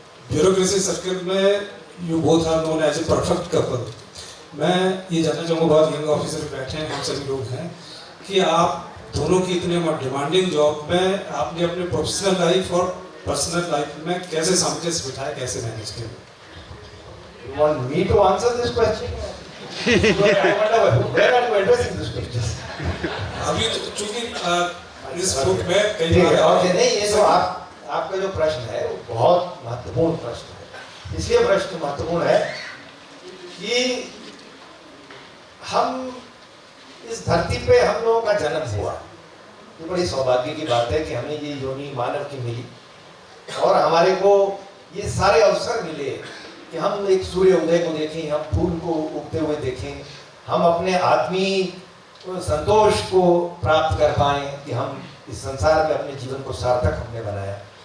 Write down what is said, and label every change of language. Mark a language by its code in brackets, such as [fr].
[en] Bureaucracy circle में you both are known as a perfect couple. [hi] मैं ये जानना चाहूँगा, बहुत यंग ऑफिसर बैठे हैं, हम सभी लोग हैं, कि आप दोनों की इतने डिमांडिंग जॉब में आपने अपने प्रोफेशनल लाइफ और पर्सनल लाइफ में कैसे सामंजस्य बिठाया, कैसे मैनेज किया? [en] You want me to answer this question? I wonder where are you addressing this question? [hi] अभी चूंकि इस बुक में कई ठीक है, बार और नहीं, ये तो आपका जो प्रश्न है वो बहुत महत्वपूर्ण प्रश्न है। इसलिए प्रश्न महत्वपूर्ण है कि हम इस धरती पे हम लोगों का जन्म हुआ, ये बड़ी सौभाग्य की बात है कि हमें ये योनि मानव की मिली और हमारे को ये सारे अवसर मिले कि हम एक सूर्य उदय को देखें, हम फूल को उगते हुए देखें, हम अपने आत्मीय संतोष को प्राप्त कर पाएं कि हम इस संसार में अपने जीवन को सार्थक हमने बनाया।